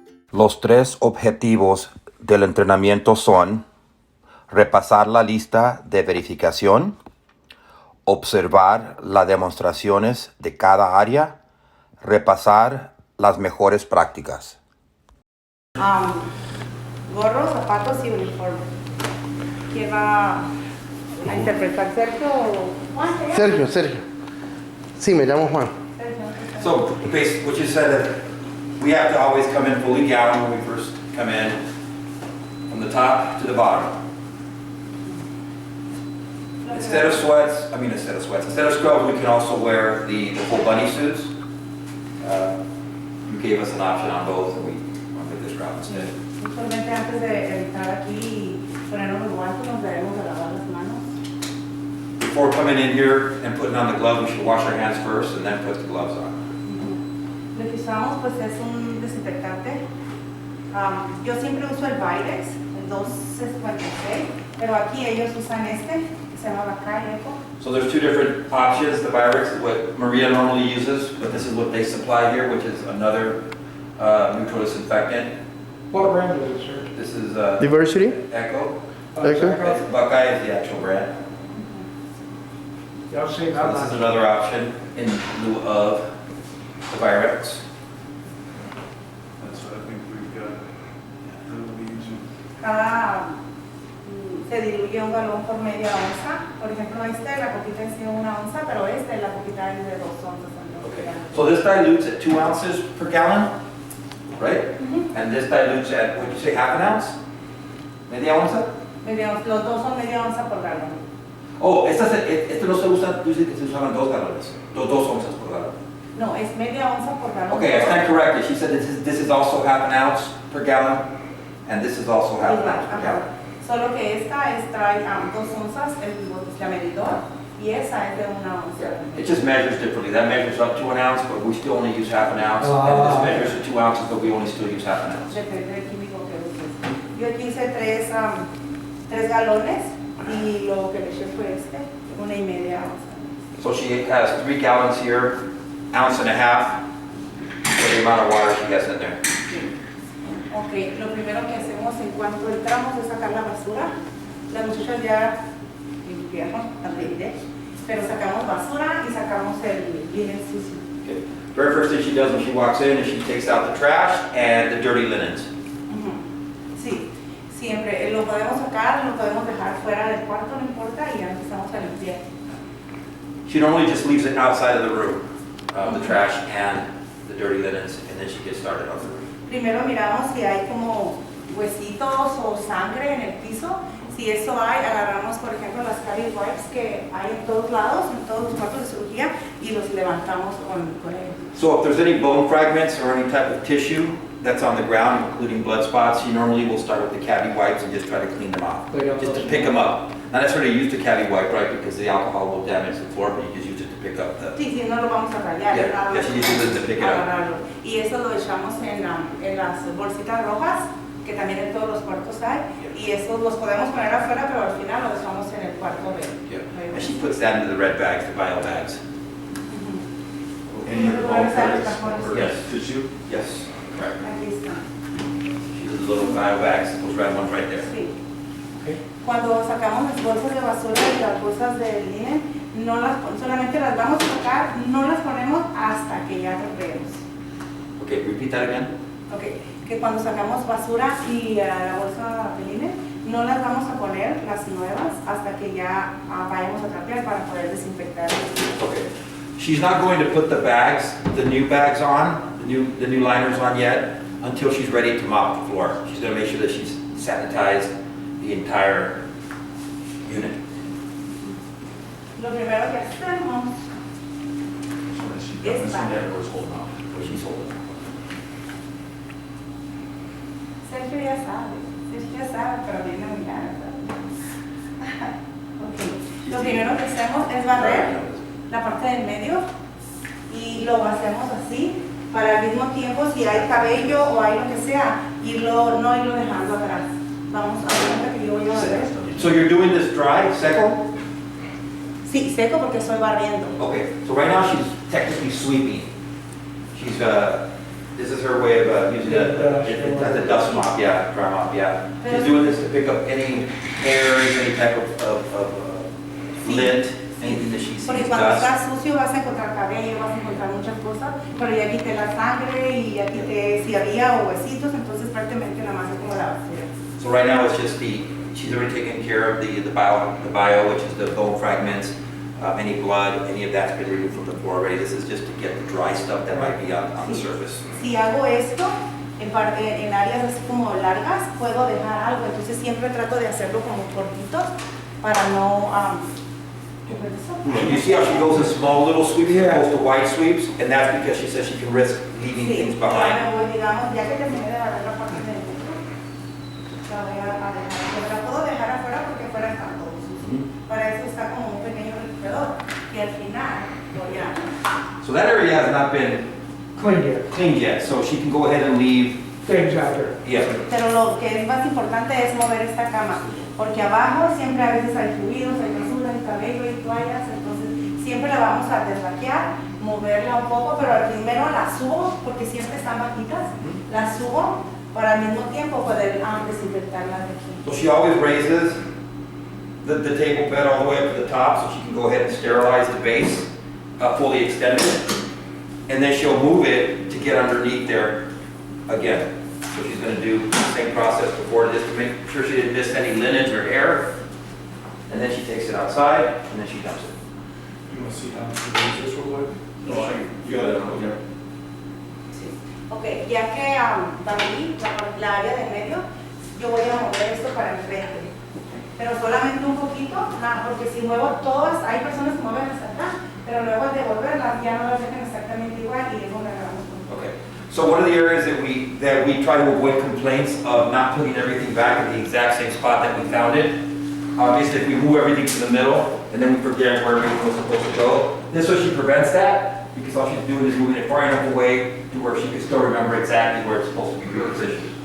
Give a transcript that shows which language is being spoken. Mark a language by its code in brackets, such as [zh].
[es] Los tres objetivos del entrenamiento son repasar la lista de verificación, observar las demostraciones de cada área, repasar las mejores prácticas. Gorros, zapatos y uniforme. ¿Quién va a interpretar, Sergio o Juan? Sergio. Sí, me llamo Juan. [en] So, basically, what you said that we have to always come in fully gowned when we first come in, from the top to the bottom. Instead of scrubs, we can also wear the full bunny suits. You gave us an option on both, and we went with this route instead. [es] Usualmente antes de entrar aquí y ponernos los guantes nos debemos de lavar las manos. [en] Before coming in here and putting on the gloves, we should wash our hands first and then put the gloves on. [es] Lo que usamos pues es un desinfectante. Yo siempre uso el Virex, el 256, pero aquí ellos usan este, que se llama Bacay Eco. [en] So there's two different options. The Virex is what Maria normally uses, but this is what they supply here, which is another neutral disinfectant. What brand is it, sir? This is Diversity? Echo. Echo? Bacay is the actual brand. Yeah, I've seen that this is much. another option in lieu of the Virex. That's what I think we've got. We'll be using. [es] Se diluye un galón por media onza. Por ejemplo, la copita es de 1 onza, pero la copita es de 2 onzas. [en] Okay. So this dilutes at 2 ounces per gallon, right? And this dilutes at, what did you say, half an ounce? [es] Media onza? Los dos son media onza por galón. Oh, este no se usa, dice que se usaban 2 galones, 2 onzas por galón. No, es media onza por galón. [en] Okay, I stand corrected. She said this is also half an ounce per gallon, and this is also half an ounce per gallon. [es] Solo que trae 2 onzas, la medidor, y esa es de 1 onza. [en] It just measures differently. That measures up to an ounce, but we still only use half an ounce. And this measures to 2 ounces, but we only still use half an ounce. [es] Depende del químico que uses. Yo aquí hice 3 galones y lo que le eché fue 1.5 onzas. [en] So she has 3 gallons here, ounce and a half, for the amount of water she has in there. [es] Ok, lo primero que hacemos en cuanto entramos es sacar la basura. Las muchachas ya limpiaron, pero sacamos basura y sacamos el linen sucio. [en] Okay. Very first thing she does when she walks in is she takes out the trash and the dirty linens. [es] Sí, siempre lo podemos sacar, lo podemos dejar fuera del cuarto, no importa, y ya empezamos a limpiar. [en] She normally just leaves it outside of the room, the trash and the dirty linens, and then she gets started on the room. [es] Primero miramos si hay como huesitos o sangre en el piso. Si eso hay, agarramos por ejemplo las caries wipes que hay en todos lados, en todos los cuartos de cirugía, y los levantamos con ellos. [en] So if there's any bone fragments or any type of tissue that's on the ground, including blood spots, she normally will start with the cavi wipes and just try to clean them off, just to pick them up. Not necessarily use the cavi wipe, right, because the alcohol will damage the floor, but you just use it to pick up the... [es] Sí, no lo vamos a rayar. [en] Yeah, she uses it to pick it up. [es] Agarrarlo. Y eso lo echamos en las bolsitas rojas, que también en todos los cuartos hay, y eso los podemos poner afuera, pero al final lo dejamos en el cuarto de... [en] Yeah, and she puts that into the red bags, the bio bags. Any of the bone fragments or Yes. tissue? Yes, correct. [es] Aquí está. [en] She uses the little bio bags, those red ones right there. [es] Sí. [en] Okay. [es] Cuando sacamos las bolsas de basura y las bolsas de linen, solamente las vamos a sacar, no las ponemos hasta que ya trapeemos. [en] Okay, repeat that again. Okay. [es] Que cuando sacamos basura y la bolsa de linen, no las vamos a poner las nuevas hasta que ya vayamos a trapear para poder desinfectar. [en] Okay. She's not going to put the bags, the new bags on, the new liners on yet, until she's ready to mop the floor. She's gonna make sure that she's sanitized the entire unit. [es] Lo primero que hacemos es barrer. [en] She's holding. [es] Sergio ya sabe, pero viene a mirar. Ok. Lo primero que hacemos es barrer la parte del medio y lo hacemos así para al mismo tiempo si hay cabello o hay lo que sea, no irlo dejando atrás. Vamos a ver que yo voy a barrer. [en] So you're doing this dry, [es] seco? Sí, seco porque estoy barriendo. [en] Okay, so right now she's technically sweeping. She's, this is her way of using it as a dust mop, yeah, dry mop, yeah. She's doing this to pick up any hairs, any type of lint, anything that she sees [es] Porque cuando [en] dust. [es] está sucio vas a encontrar cabello, vas a encontrar muchas cosas, pero ya quité la sangre y ya quité si había o huesitos, entonces prácticamente nada más es como la basura. [en] So right now it's just she's already taken care of the bio, which is the bone fragments, any blood, any of that's been removed from the floor already. This is just to get the dry stuff that might be on the surface. [es] Si hago esto en áreas así como largas, puedo dejar algo, entonces siempre trato de hacerlo como cortitos para no... [en] You see how she goes in small little sweeps as opposed to wide sweeps? And that's because she says she can risk leaving [es] Sí, [en] things [es] ya [en] behind. [es] me voy, digamos, ya que terminé de barrer la parte de dentro, la voy a dejar, pero la puedo dejar afuera porque afuera está todo sucio. Para eso está como un pequeño refrigerador y al final voy a... [en] So that area has not been Cleaned cleaned yet, yet. so she can go ahead and leave. Things out there. Yeah. [es] Pero lo que es más importante es mover esta cama, porque abajo siempre a veces hay fluidos, hay basura, hay cabello, hay toallas, entonces siempre la vamos a desvaquear, moverla un poco, pero al primero la subo, porque siempre están bajitas, la subo para al mismo tiempo poder desinfectarla de aquí. [en] So she always raises the table bed all the way up to the top so she can go ahead and sterilize the base, fully extended. And then she'll move it to get underneath there again. So she's gonna do the same process before, just to make sure she didn't miss any linens or hair. And then she takes it outside, and then she dumps it. You want to see how to do this real quick? No, you got it, okay. [es] Sí. Ok, ya que barrí la área de medio, yo voy a mover esto para enfrente. Pero solamente un poquito, porque si muevo todas, hay personas que mueven hasta acá, pero luego al devolverlas ya no las dejan exactamente igual y es donde agarramos con [en] Okay. So one of the areas that we try to avoid complaints of not putting everything back in the exact same spot that we found it. Obviously, if we move everything to the middle and then we forget where everything was supposed to go, this way she prevents that because all she's doing is moving it far enough away to where she can still remember exactly where it's supposed to be repositioned.